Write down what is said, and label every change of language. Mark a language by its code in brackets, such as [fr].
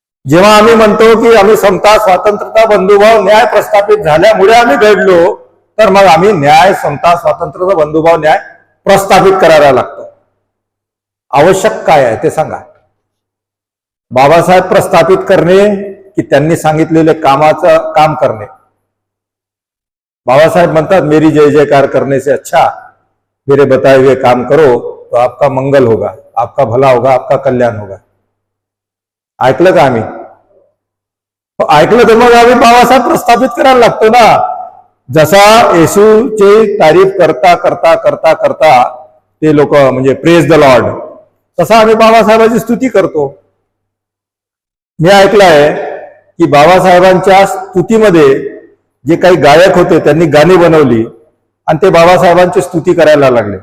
[mr] जेव्हा आम्ही म्हणतो की आम्ही समता, स्वातंत्र्यता, बंधुभाव, न्याय प्रस्थापित झाल्यामुळे आम्ही घडलो, तर मग आम्ही न्याय, समता, स्वातंत्र्यता, बंधुभाव, न्याय प्रस्थापित करायला लागतो. आवश्यक काय आहे ते सांगा. बाबासाहेब प्रस्थापित करणे की त्यांनी सांगितलेले कामाचं काम करणे. बाबासाहेब म्हणतात [hi] मेरी जय जयकार करने से अच्छा मेरे बताए हुए काम करो तो आपका मंगल होगा, आपका भला होगा, आपका कल्याण होगा. [mr] ऐकलं का आम्ही? ऐकलं तर मग आम्ही बाबासाहेब प्रस्थापित करायला लागतो ना. जसा येशूची तारीफ करता करता करता करता ते लोक म्हणजे [en] praise the lord, [mr] तसा आम्ही बाबासाहेबांची स्तुती करतो. मी ऐकलं आहे की बाबासाहेबांच्या स्तुतीमध्ये जे काही गायक होते त्यांनी गाणी बनवली आणि ते बाबासाहेबांची स्तुती करायला लागले.